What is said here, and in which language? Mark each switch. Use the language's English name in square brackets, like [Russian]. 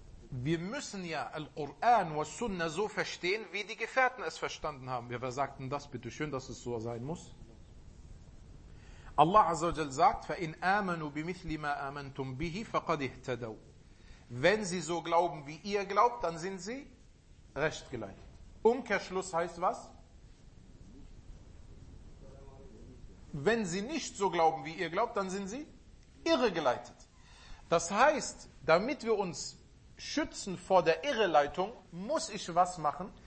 [German] Wir müssen ja Al-Quran und Sunna so verstehen, wie die Gefährten es verstanden haben. Wer sagt denn das? Bitte schön, dass es so sein muss. Allah Azza wa Jal sagt, [Arabic] فَإِنْ آمَنُوا بِمِثْلِ مَا آمَنْتُمْ بِهِ فَقَدْ اِهْتَدَوْا. [German] Wenn sie so glauben, wie ihr glaubt, dann sind sie rechtgeleitet. Umkehrschluss heißt was? Wenn sie nicht so glauben, wie ihr glaubt, dann sind sie irregeleitet. Das heißt, damit wir uns schützen vor der Irreleitung, muss ich was machen?